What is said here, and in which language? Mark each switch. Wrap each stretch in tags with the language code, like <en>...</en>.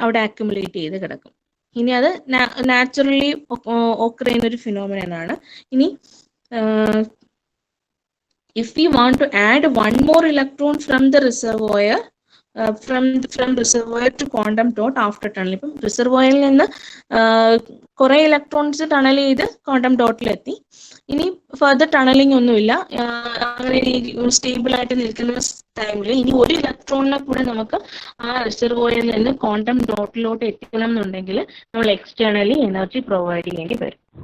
<ml>അവിടെ അക്യുമുലേറ്റ് ചെയ്ത് കിടക്കും. ഇനി അത് നാച്ചുറലി ഓക്കർ ചെയ്യുന്ന ഒരു ഫിനോമിനൻ ആണ്.</ml> <en>ഇനി if we want to add one more electron from the reservoir, from reservoir to quantum dot after tunneling,</en> <ml>ഇപ്പം റിസർവോയറിൽ നിന്ന് കുറെ ഇലക്ട്രോൺസ് ടണൽ ചെയ്ത് ക്വാണ്ടം ഡോട്ടിലെത്തി. ഇനി ഫർദർ ടണലിംഗ് ഒന്നുമില്ല, അങ്ങനെ സ്റ്റേബിൾ ആയിട്ട് നിൽക്കുന്ന ടൈമിൽ ഇനി ഒരു ഇലക്ട്രോണിനെ കൂടെ നമുക്ക് ആ റിസർവോയറിൽ നിന്ന് ക്വാണ്ടം ഡോട്ടിലോട്ട് എത്തിക്കണം എന്നുണ്ടെങ്കിൽ നമ്മൾ എക്സ്റ്റേണലി എനർജി പ്രൊവൈഡ് ചെയ്യേണ്ടി വരും.</ml>